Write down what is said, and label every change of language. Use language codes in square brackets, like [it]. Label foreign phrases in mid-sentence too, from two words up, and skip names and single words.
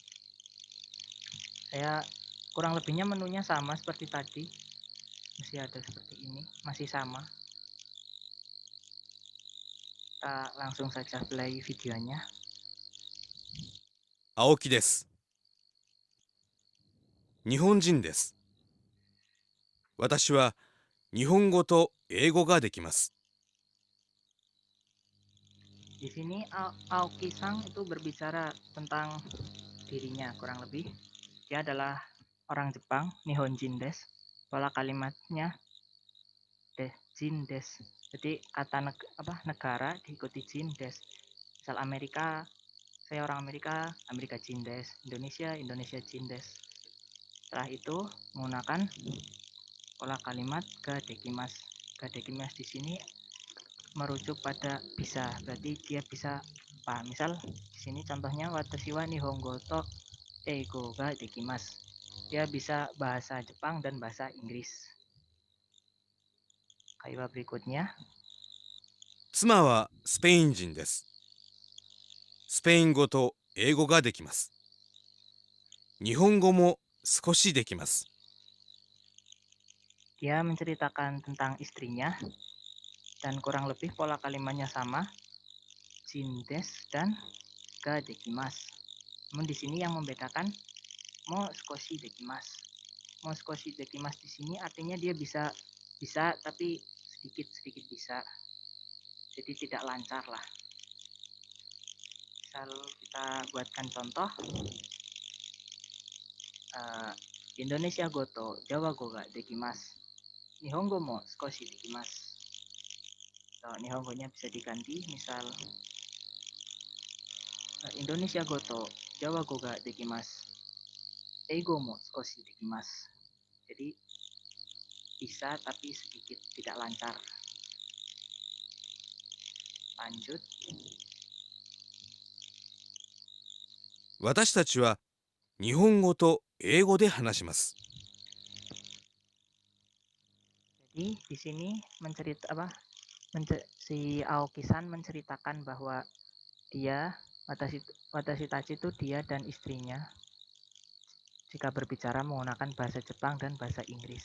[id] Saya kurang lebihnya menunya sama seperti tadi, masih ada seperti ini, masih sama. Kita langsung saja play videonya. [ja] 青木です。日本人です。私は日本語と英語ができます。 [id] Di sini Aoki-sang itu berbicara tentang dirinya kurang lebih. Dia adalah orang Jepang, [ja] 日本人です. [id] Pola kalimatnya [ja] 人です. [id] Jadi kata negara diikuti [ja] 人です. [id] Misal Amerika, saya orang Amerika, Amerika [ja] 人です. [id] Indonesia, Indonesia [ja] 人です. [id] Setelah itu menggunakan pola kalimat gadekimasu. Gadekimasu di sini merujuk pada bisa, berarti dia bisa apa? Misal di sini contohnya [ja] 私は日本語と英語ができます. [id] Dia bisa bahasa Jepang dan bahasa Inggris. Kaiwa berikutnya. 妻はスペイン人です。スペイン語と英語ができます。日本語も少しできます。 Dia menceritakan tentang istrinya dan kurang lebih pola kalimatnya sama, jindes dan gadekimasu. Namun di sini yang membedakan [ja] も少しできます. も少しできます [id] di sini artinya dia bisa tapi sedikit bisa. Jadi tidak lancar lah. Misal kita buatkan contoh, [ja] インドネシア語とジャワ語ができます. 日本語も少しできます. [id] Atau Nihongonya bisa diganti, misal [ja] インドネシア語と、ジャワ語ができます、英語も少しできます. [id] Jadi bisa tapi sedikit tidak lancar. Lanjut. 私たちは日本語と英語で話します。 Jadi di sini si Aoki-san menceritakan bahwa dia [ja] 私たち [id] itu dia dan istrinya jika berbicara menggunakan bahasa Jepang dan bahasa Inggris.